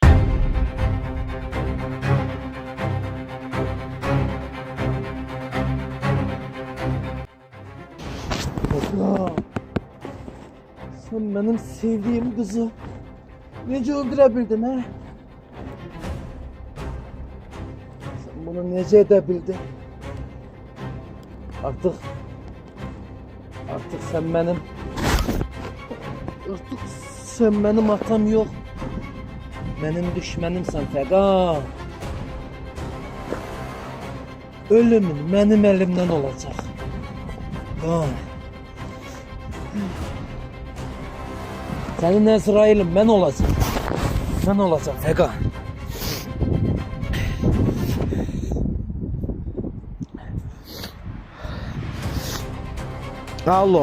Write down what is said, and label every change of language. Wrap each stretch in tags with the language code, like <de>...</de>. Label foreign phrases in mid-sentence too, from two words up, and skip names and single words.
<tr>Sen benim sevdiğim kızı</tr> <az>necə öldürə bildin, hə? Sen bunu necə edə bildin?</az> <tr>Artık sen benim atam yok.</tr> <az>Mənim düşmənimsən Fəqan. Ölümün mənim əlimdən olacaq. Qan. Sənin Əzrailin mən olacaq. Mən olacaq Fəqan. Allo.</az>